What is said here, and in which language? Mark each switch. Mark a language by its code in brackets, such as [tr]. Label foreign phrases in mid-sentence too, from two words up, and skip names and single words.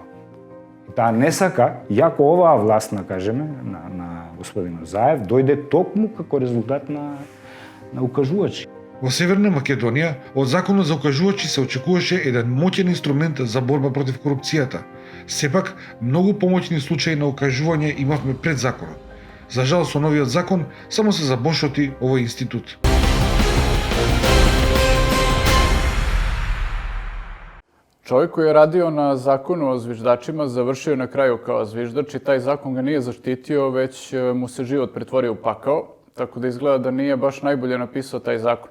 [mk] Таа не сака, јако оваа власт, да кажеме, на господин Заев, дојде токму како резултат на укажувачи. Во Северна Македонија, од законот за укажувачи се очекуваше еден моќен инструмент за борба против корупцијата. Сепак, многу помоćни случаи на укажување имавме пред законот. За жал, со новиот закон само се забошоти овој институт. [hr] Čovjek koji je radio na zakonu o zviždačima završio je na kraju kao zviždač i taj zakon ga nije zaštitio, već mu se život pretvorio u pakao, tako da izgleda da nije baš najbolje napisao taj zakon.